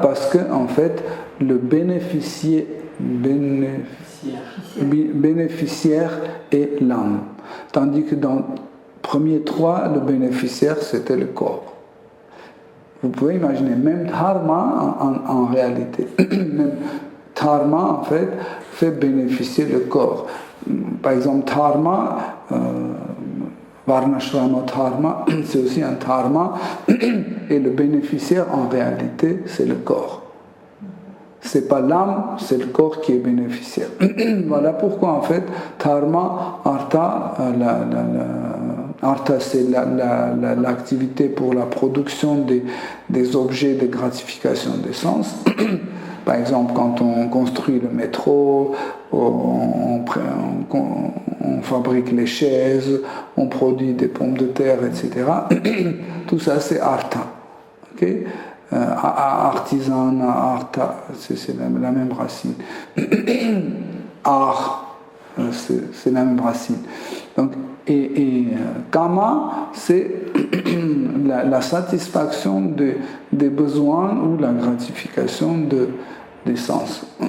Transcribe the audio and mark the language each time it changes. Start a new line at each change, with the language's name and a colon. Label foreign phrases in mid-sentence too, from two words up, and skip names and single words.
French: Parce que en fait, le bénéficiaire est l'âme. Tandis que dans les premiers trois, le bénéficiaire, c'était le corps. Vous pouvez imaginer, même dharma en réalité, même dharma en fait bénéficier le corps. Par exemple, dharma, varnashrama dharma, c'est aussi un dharma, et le bénéficiaire en réalité, c'est le corps. C'est pas l'âme, c'est le corps qui est bénéficiaire. Voilà pourquoi en fait, dharma, artha, artha c'est l'activité pour la production des objets de gratification des sens. Par exemple, quand on construit le métro, on fabrique les chaises, on produit des pommes de terre, etc. Tout ça, c'est artha. Okay? Artisan, artha, c'est la même racine. Art, c'est la même racine. Donc, et kama, c'est la satisfaction des besoins ou la gratification des sens.